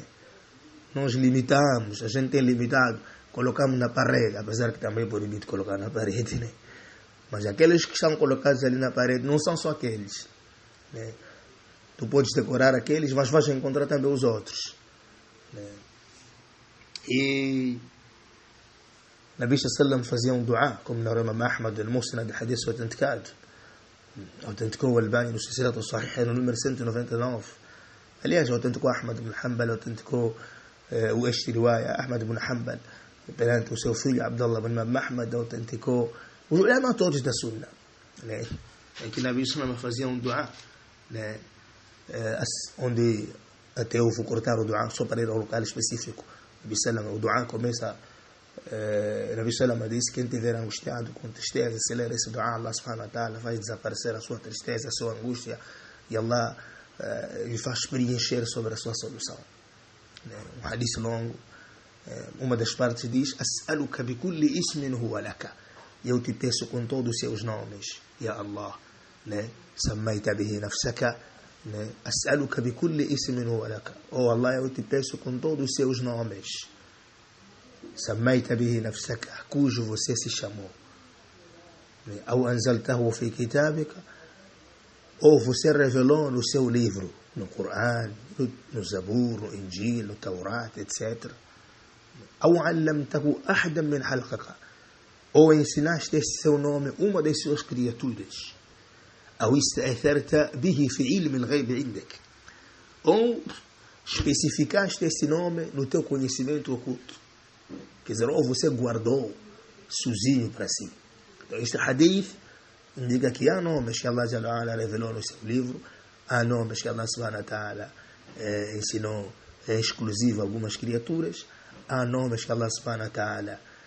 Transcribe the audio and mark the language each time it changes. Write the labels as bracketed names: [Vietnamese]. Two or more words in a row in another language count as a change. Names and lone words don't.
[Portuguese] Nós limitamos, a gente tem limitado, colocamos na parede, apesar que também é proibido colocar na parede, né? Mas aqueles que estão colocados ali na parede não são só aqueles, né? Tu podes decorar aqueles, mas vais encontrar também os outros, né? E Nabi Sallam fazia um dua, como na Imam Ahmad al-Musnad, hadith autenticado, autenticou o Albani no Silsilat Sahih no número 199. Aliás, autenticou Ahmad ibn Hanbal, autenticou o este riwaya Ahmad ibn Hanbal perante o seu filho Abdullah ibn Ahmad, autenticou os ulama todos da Sunna, né? Em que Nabi Sallam fazia um dua, né? Onde até eu vou cortar o dua só para ir ao local específico. Nabi Sallam, o dua começa, Nabi Sallam disse: quem tiver angustiado com tristeza, se ler esse dua, Allah [Arabic] سبحانه وتعالى [Portuguese] vai desaparecer a sua tristeza, a sua angústia, e Allah lhe faz preencher sobre a sua solução. Um hadith longo, uma das partes diz: [Arabic] أسألك بكل اسم هو لك, [Portuguese] eu te peço com todos os seus nomes, [Arabic] يا الله, né? سميت به نفسك, né? أسألك بكل اسم هو لك, oh Allah, [Portuguese] eu te peço com todos os seus nomes, [Arabic] سميت به نفسك, [Portuguese] cujo você se chamou, né? [Arabic] Ou أنزلته في كتابك, [Portuguese] ou você revelou no seu livro, no Coran, no Zabur, no Injil, no Taurat, etc. [Arabic] Ou علمته أحدا من خلقك, [Portuguese] ou ensinaste esse seu nome uma das suas criaturas. Ou [Arabic] استأثرت به في علم الغيب عندك, [Portuguese] ou especificaste esse nome no teu conhecimento oculto. Quer dizer, ou você guardou sozinho para si. Então, este hadith indica que há nomes que Allah [Arabic] جل وعلا [Portuguese] revelou no seu livro, há nomes que Allah [Arabic] سبحانه وتعالى [Portuguese] ensinou exclusivo a algumas criaturas, há nomes que Allah [Arabic] سبحانه وتعالى